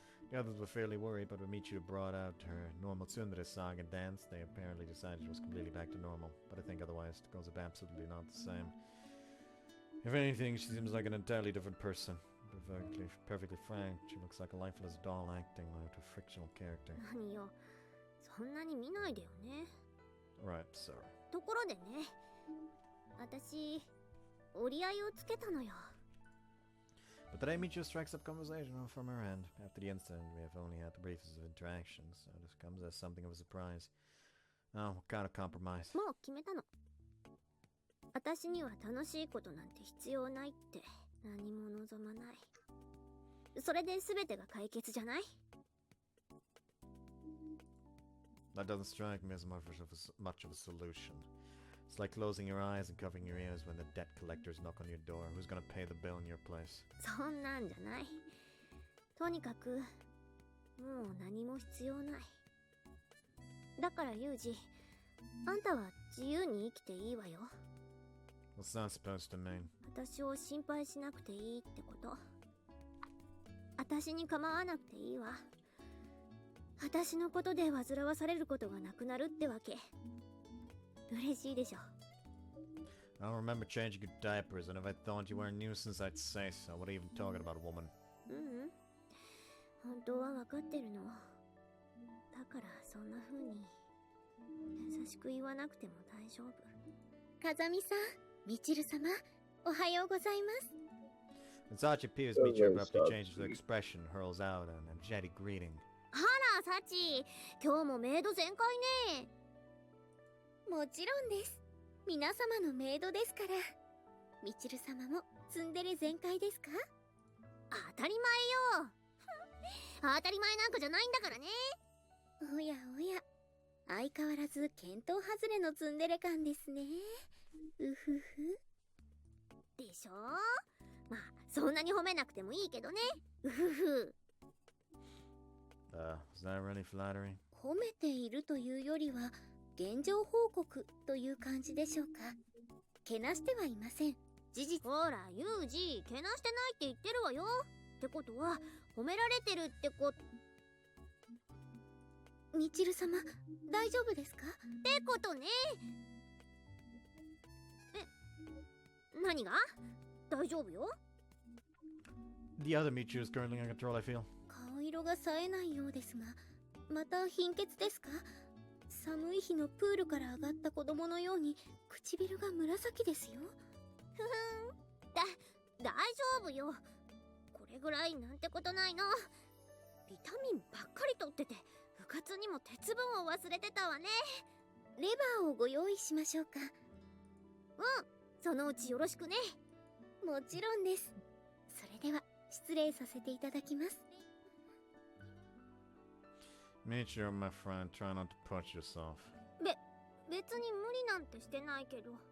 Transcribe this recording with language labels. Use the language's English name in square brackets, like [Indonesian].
[English] The others were fairly worried, but when Michiru brought out her normal tsundere song and dance, they apparently decided it was completely back to normal. But I think otherwise, it goes absolutely not the same. If anything, she seems like an entirely different person. Perfectly frank, she looks like a lifeless doll acting out a fictional character. [Japanese] 何よ。そんなに見ないでよね。 [English] Right, sorry. [Japanese] ところでね。私、折り合いをつけたのよ。 [English] But today Michiru strikes up conversation from her end. After the incident, we have only had the briefest of interactions, so this comes as something of a surprise. Oh, what kind of compromise? [Japanese] もう決めたの。私には楽しいことなんて必要ないって何も望まない。それで全てが解決じゃない？ [English] That doesn't strike me as much of a solution. It's like closing your eyes and covering your ears when the debt collectors knock on your door. Who's gonna pay the bill in your place? [Japanese] そんなんじゃない。とにかく、もう何も必要ない。だからユージ、あんたは自由に生きていいわよ。 [English] What's that supposed to mean? [Japanese] 私を心配しなくていいってこと。私に構わなくていいわ。私のことで煩わされることがなくなるってわけ。嬉しいでしょ。 [English] I don't remember changing your diapers, and if I thought you were a nuisance, I'd say so. What are you even talking about, woman? [Japanese] うん。本当は分かってるの。だからそんな風に優しく言わなくても大丈夫。風見さん、みちる様、おはようございます。 [English] When Sachi appears, Michiru abruptly changes her expression, hurls out an energetic greeting. [Japanese] あら、サチ、今日もメイド全開ね。もちろんです。皆様のメイドですから。みちる様もツンデレ全開ですか？当たり前よ。当たり前なんかじゃないんだからね。おやおや、相変わらず見当外れのツンデレ感ですね。うふふ。でしょ？まあ、そんなに褒めなくてもいいけどね。うふふ。 [English] Was that really flattering? [Japanese] 褒めているというよりは現状報告という感じでしょうか。けなしてはいません。事実。ほら、ユージ、けなしてないって言ってるわよ。ってことは褒められてるってこと。みちる様、大丈夫ですか？ってことね。何が？大丈夫よ。 [English] The other Michiru is currently on control, I feel. [Japanese] 顔色が冴えないようですが、また貧血ですか？寒い日のプールから上がった子供のように唇が紫ですよ。ふふん。大丈夫よ。これぐらいなんてことないの。ビタミンばっかりとってて、部活にも鉄分を忘れてたわね。レバーをご用意しましょうか。うん、そのうちよろしくね。もちろんです。それでは失礼させていただきます。 [English] Michiru, my friend, try not to push yourself. [Japanese] 別に無理なんてしてないけど。